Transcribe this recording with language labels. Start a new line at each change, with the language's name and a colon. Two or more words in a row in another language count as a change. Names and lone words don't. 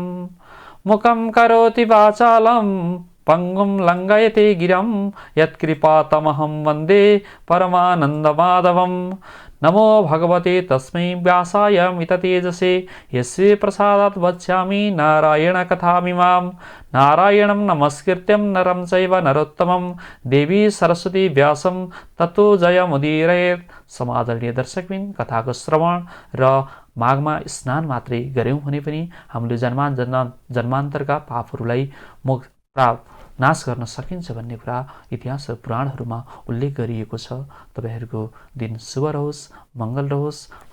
Sanskrit: मुखं करोति वाचालं पंगुं लङ्घयते गिरं यत्कृपातमहं वन्दे परमानन्दमाधवम्। नमो भगवते तस्मै व्यासाय मिततेजसे यस्य प्रसादात् वक्ष्यामि नारायणकथामिमां। नारायणं नमस्कृत्यं नरं चैव नरोत्तमं देवी सरस्वती व्यासं ततो जयमुदीरयेत्।
Nepali: समादरणीय दर्शकबिन, कथाको श्रवण र माघमा स्नान मात्रै गर्यौँ भने पनि हामीले जन्मान्तरका पापहरूलाई नाश गर्न सकिन्छ भन्ने कुरा इतिहास र पुराणहरूमा उल्लेख गरिएको छ। तपाईहरूको दिन शुभ रहोस्, मङ्गल रहोस्।